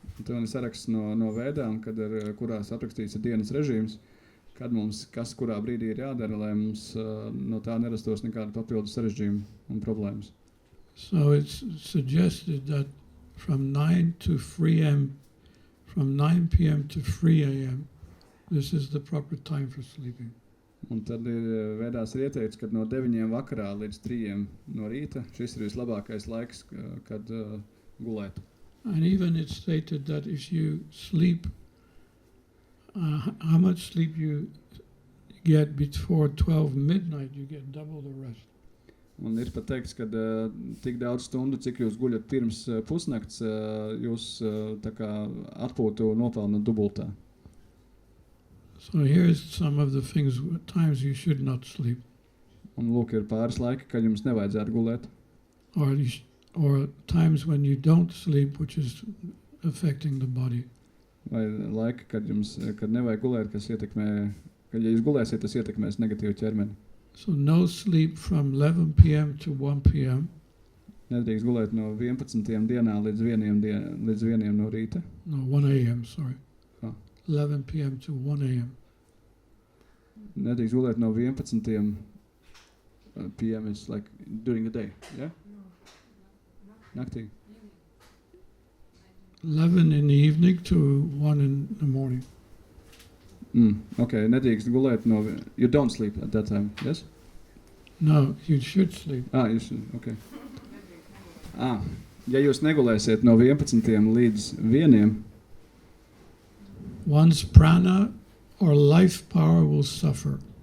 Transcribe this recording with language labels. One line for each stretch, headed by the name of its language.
Latvian: Un ir saraksts no Vēdām, kurās aprakstīts ir dienas režīms, kad mums kas kurā brīdī ir jādara, lai mums no tā nerastos nekāda papildus sarežģījuma un problēmas.
English: So it's suggested that from 9 to 3 a.m., from 9 p.m. to 3 a.m., this is the proper time for sleeping.
Latvian: Un tad ir Vēdās ir ieteikts, kad no 9 vakarā līdz 3 no rīta šis ir vislabākais laiks, kad gulēt.
English: And even it's stated that if you sleep, how much sleep you get before 12 midnight, you get double the rest.
Latvian: Un ir pat teikts, ka tik daudz stundu, cik jūs guļat pirms pusnakts, jūs tā kā atpūtu nopelnat dubultā.
English: So here's some of the things, times you should not sleep.
Latvian: Un lūk, ir pāris laiki, kad jums nevajadzētu gulēt.
English: Or times when you don't sleep, which is affecting the body.
Latvian: Vai laiki, kad nevajag gulēt, kas ietekmē, kad ja jūs gulēsiet, tas ietekmēs negatīvu ķermeni.
English: So no sleep from 11 p.m. to 1 p.m.
Latvian: Nedrīkst gulēt no 11 dienā līdz 1 no rīta.
English: No, 1 a.m., sorry. Oh. 11 p.m. to 1 a.m.
Latvian: Nedrīkst gulēt no 11 p.m.
English: is like during the day, yeah?
Latvian: Naktī.
English: 11 in the evening to 1 in the morning.
Latvian: Okay, nedrīkst gulēt no...
English: You don't sleep at that time, yes? No, you should sleep. You should, okay.
Latvian: Ja jūs negulēsiet no 11 līdz 1,
English: one's prana or life power will suffer.